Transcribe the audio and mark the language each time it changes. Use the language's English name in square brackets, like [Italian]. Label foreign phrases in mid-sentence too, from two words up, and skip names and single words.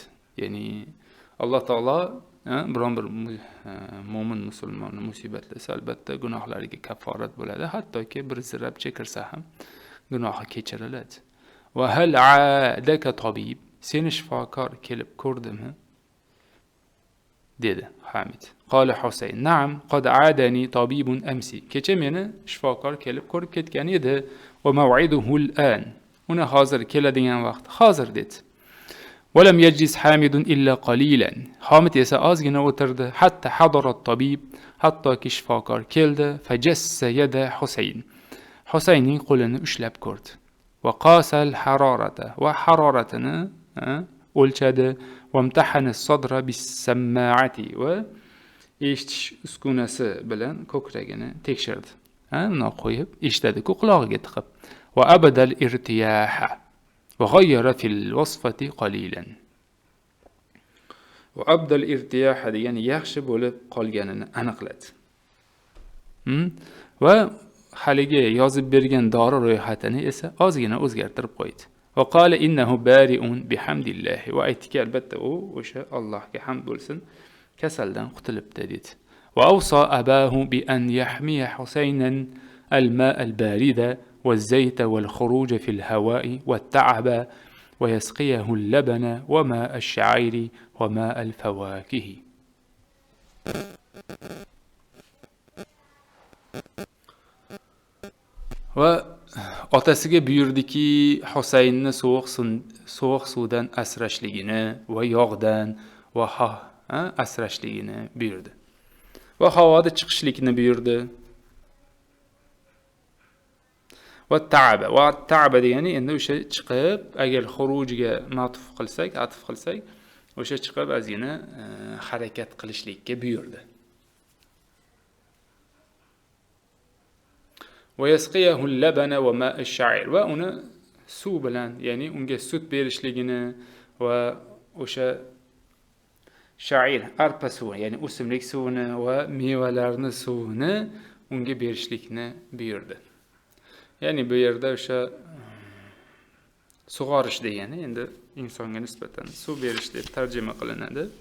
[Uzbek] Ya'ni Alloh taolo biron bir mo'min musulmonni musibatlasa albatta gunohlariga kafforat bo'ladi, hattoki bir zirabcha kirsa ham gunohi kechiriladi. [Arabic] وهل عادك طبيب. [Uzbek] Seni shifokor kelib ko'rdimi? dedi Hamid. [Arabic] قال حسين نعم قد عادني طبيب أمس. [Uzbek] Kecha meni shifokor kelib ko'rib ketgan edi. [Arabic] وموعده الآن. [Uzbek] Uni hozir keladigan vaqt hozir dedi. [Arabic] ولم يجلس حامد إلا قليلا. [Uzbek] حامد esa ozgina o'tirdi. [Arabic] حتى حضرت طبيب, [Uzbek] hattoki shifokor keldi. [Arabic] فجس يد حسين. [Uzbek] Husaynning qo'lini ushlab ko'rdi. [Arabic] وقاس الحرارة. [Uzbek] Va haroratini o'lchadi. [Arabic] وامتحن الصدر بالسماعة. [Uzbek] Va eshitish uskunasi bilan ko'kragini tekshirdi. Uni qo'yib eshitadi-ku quloqiga tiqib. [Arabic] وأبدى الارتياح. وغير في الوصفة قليلا. وأبدأ الارتياح يعني [Uzbek] yaxshi bo'lib qolganini aniqladi. Va haliga yozib bergan dori ro'yxatini esa ozgina o'zgartirib qo'ydi. [Arabic] وقال إنه بريء بحمد الله. [Uzbek] Va aytdiki albatta u o'sha Allohga hamd bo'lsin, kasaldan qutulibdi dedi. [Arabic] وأوصى أباه بأن يحمي حسينا الماء البارد والزيت والخروج في الهواء والتعب ويسقيه اللبن وماء الشعير وماء الفواكه. [Uzbek] Va otasiga buyurdiki, Husaynni sovuq suvdan asrashligini va yog'dan va asrashligini buyurdi. Va havoda chiqishlikni buyurdi. Va ta'aba degani endi o'sha chiqib, agar xurujiga atf qilsak, o'sha chiqib ozgina harakat qilishlikka buyurdi. [Arabic] وَيَسْقِيَهُ اللَّبَنَ وَمَاءَ الشَّعِيرِ [Uzbek] va uni suv bilan, ya'ni unga sut berishligini va o'sha sha'ir, arpa suvi, ya'ni o'simlik suvini va mevalarning suvini unga berishlikni buyurdi. Ya'ni bu yerda o'sha sug'orish degani endi insonga nisbatan suv berish deb tarjima qilinadi.